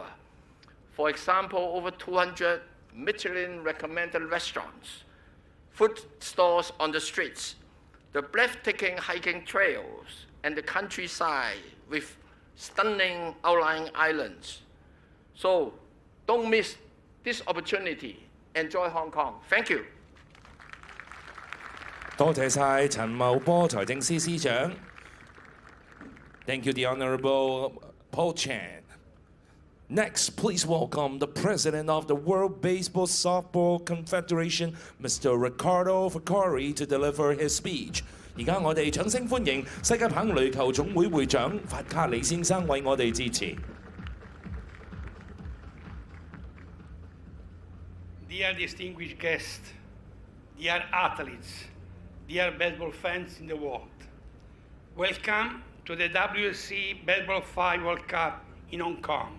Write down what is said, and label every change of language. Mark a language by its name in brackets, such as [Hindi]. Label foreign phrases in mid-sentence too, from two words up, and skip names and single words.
[English] For example, over 200 Michelin-recommended restaurants, food stalls on the streets, the breathtaking hiking trails, and the countryside with stunning outlying islands. So don't miss this opportunity. Enjoy Hong Kong. Thank you. [Cantonese] 多謝晒陳茂波財政司司長。 [English] Thank you, the Honourable Paul Chan. Next, please welcome the President of the World Baseball Softball Confederation, Mr. Ricardo Facari, to deliver his speech. [Cantonese] 而家我哋掌聲歡迎世界棒壘球總會會長法卡里先生為我哋致辭。 [English] Dear distinguished guests, dear athletes, dear baseball fans in the world, welcome to the WBSC Baseball5 World Cup in Hong Kong.